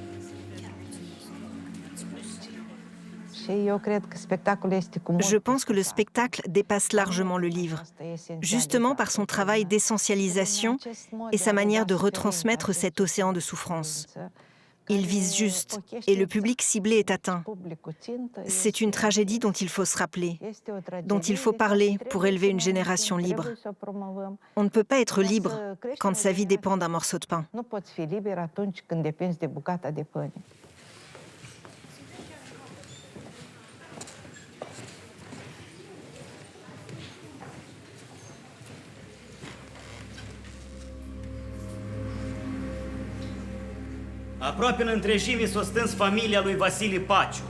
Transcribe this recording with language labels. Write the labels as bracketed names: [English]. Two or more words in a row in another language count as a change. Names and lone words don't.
[French] Je pense que le spectacle dépasse largement le livre, justement par son travail d'essentialisation et sa manière de retransmettre cet océan de souffrance. Il vise juste, et le public ciblé est atteint. C'est une tragédie dont il faut se rappeler, dont il faut parler pour élever une génération libre. On ne peut pas être libre quand sa vie dépend d'un morceau de pain. [Romanian] Aproape în întregime s-a stâns familia lui Vasile Paciu.